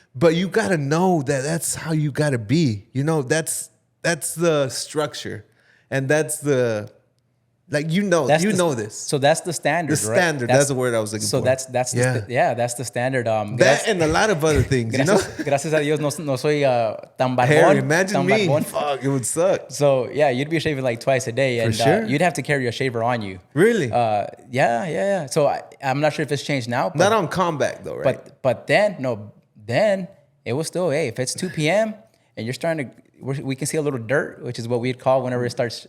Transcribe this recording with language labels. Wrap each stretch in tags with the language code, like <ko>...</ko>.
<en>But you gotta know that that's how you gotta be. You know, that's the structure. And that's the, like, you know this. So that's the standard. The standard. That's the word I was looking for. So that's that's the standard. That and a lot of other things, you know?</en> <es>Gracias a Dios no soy tan barbón.</es> <en>Harry, imagine</en> <es>tan</es> <en>me.</en> <es>Barbón.</es> <en>Fuck, it would suck. So yeah, you'd be shaving like twice a day, and sure. you'd have to carry a shaver on you. Really? Yeah. So I'm not sure if it's changed now. But, Not on combat though, right? But then it was still, hey, if it's 2 p.m. and you're starting to, we can see a little dirt, which is what we'd call whenever it starts.</en>